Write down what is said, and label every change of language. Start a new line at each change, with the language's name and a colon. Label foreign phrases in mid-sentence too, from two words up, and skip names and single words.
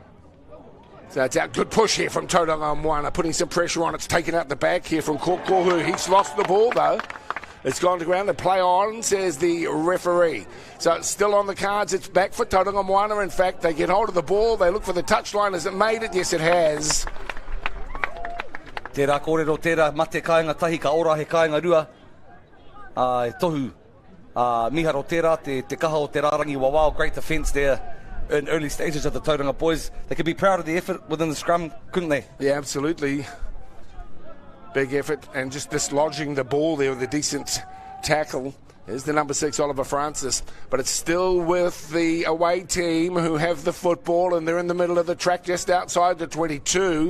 English: So it's a good push here from Tauranga Moana, putting some pressure on. It's taken out the back here from Kokohu. He's lost the ball though. It's gone to ground and play on, says the referee. So it's still on the cards. It's back for Tauranga Moana. In fact, they get hold of the ball. They look for the touchline. Has it made it? Yes, it has.
Māori: Tērā kōrero, tērā mate kāinga tahi ka ora he kāinga rua. E tohu miharo tērā, te kaha o te rārangi wawao.
English: Great defence there in early stages of the Tauranga boys. They could be proud of the effort within the scrum, couldn't they? Yeah, absolutely. Big effort, and just dislodging the ball there with a decent tackle is the number 6, Oliver Francis. But it's still with the away team who have the football, and they're in the middle of the track just outside the 22.